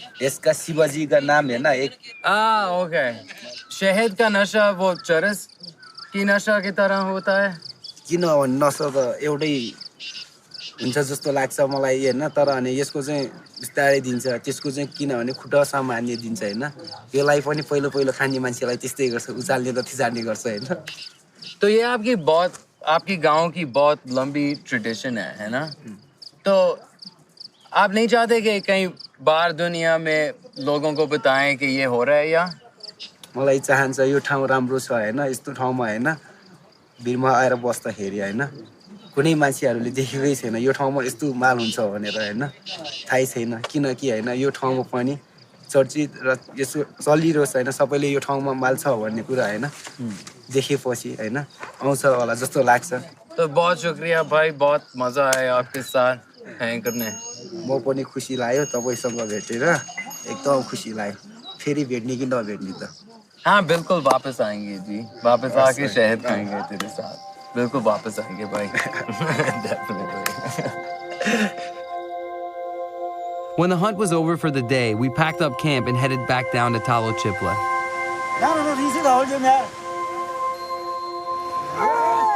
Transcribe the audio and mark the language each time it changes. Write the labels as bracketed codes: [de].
[hi] इसका शिवाजी का नाम है ना एक. ओके. शहद का नशा वो चरस की नशा की तरह होता है? [ne] किनभने नशा त एउटै हुन्छ जस्तो लाग्छ मलाई हैन तर अनि यसको चाहिँ बिस्तारै दिन्छ त्यसको चाहिँ किनभने खुट्टासम्म हान्ने दिन्छ हैन यसलाई पनि पहिलो खाने मान्छेलाई त्यस्तै गर्छ उचाल्ने त थिजार्ने गर्छ हैन [hi] तो ये आपकी बहुत आपकी गांव की बहुत लंबी ट्रेडिशन है ना? तो आप नहीं चाहते कि कहीं बाहर दुनिया में लोगों को बताएं कि ये हो रहा है या? [ne] मलाई चाहन्छ यो ठाउँ राम्रो छ होइन यस्तो ठाउँमा होइन भिरमा आएर बस्दाखेरि होइन कुनै मान्छेहरूले देखेकै छैन यो ठाउँमा यस्तो माल हुन्छ भनेर होइन थाहै छैन किनकि होइन यो ठाउँमा पनि चर्चित र यसो चलिरहोस् होइन सबैले यो ठाउँमा माल छ भन्ने कुरा होइन देखेपछि होइन आउँछ होला जस्तो लाग्छ [hi] तो बहुत शुक्रिया भाई, बहुत मजा आया आपके साथ हैंग करने। [ne] म पनि खुसी लाग्यो तपाईँसँग भेटेर एकदम खुसी लाग्यो फेरि भेट्ने कि नभेट्ने त [hi] हाँ बिल्कुल वापस आएंगे जी, वापस आके शहद खाएंगे तेरे साथ, बिल्कुल वापस आएंगे भाई। [en] Definitely. When the hunt was over for the day, we packed up camp and headed back down to Talo Chipla.